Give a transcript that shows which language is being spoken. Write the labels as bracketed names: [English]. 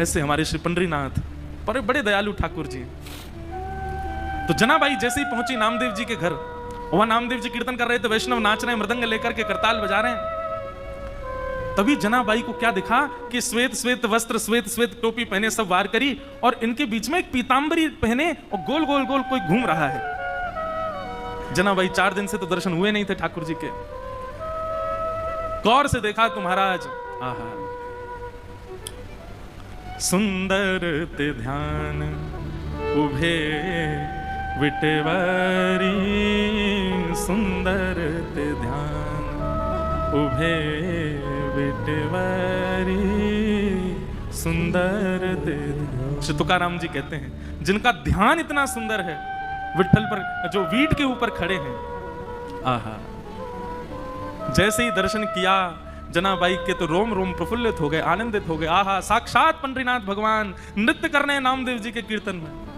[Hindi] ऐसे हमारे श्री पंडरीनाथ बड़े दयालु ठाकुर जी। तो जनाबाई जैसे ही पहुंची नामदेव जी के घर, वहां नामदेव जी कीर्तन कर रहे थे, वैष्णव नाच रहे हैं, मृदंग लेकर के करताल बजा रहे हैं। तभी जनाबाई को क्या दिखा कि श्वेत श्वेत वस्त्र, श्वेत श्वेत टोपी पहने, सब वार करी, और इनके बीच में एक पीतांबरी पहने और गोल गोल गोल कोई घूम रहा है। जनाबाई 4 दिन से तो दर्शन हुए नहीं थे ठाकुर जी के। गौर से देखा तो महाराज, [Marathi] आहा, सुंदर ते ध्यान उभे विटेवारी, सुंदर ते ध्यान उभे विटेवारी, सुंदर ते ध्यान। [Hindi] श्री तुकाराम जी कहते हैं, जिनका ध्यान इतना सुंदर है, विठल पर जो वीट के ऊपर खड़े हैं, आहा, जैसे ही दर्शन किया जनाबाई के तो रोम रोम प्रफुल्लित हो गए, आनंदित हो गए। आहा, साक्षात पंडरीनाथ भगवान नृत्य करने हैं नामदेव जी के कीर्तन में।